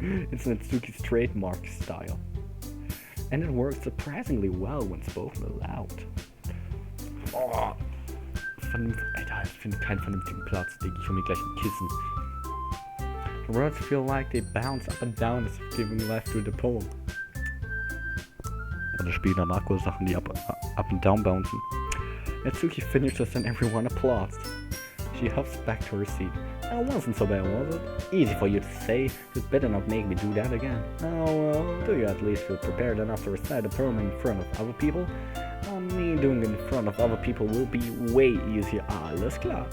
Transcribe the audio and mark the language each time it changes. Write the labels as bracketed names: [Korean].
[English] It's Natsuki's trademark style. And it works surprisingly well when spoken aloud. [German] Oh, Alter, ich finde keinen vernünftigen Platz, Digga. Ich hol mir gleich ein Kissen. [English] The words feel like they bounce up and down as if giving life to the poem. [German] Und das Spiel mag wohl Sachen, die [English] up and down [German] bouncen. [English] Natsuki finishes and everyone applauds. She huffs back to her seat. That wasn't so bad, was it? Easy for you to say. You'd better not make me do that again. Oh well, do you at least feel prepared enough to recite a poem in front of other people? Me doing it in front of other people will be way easier. [German] Alles klar.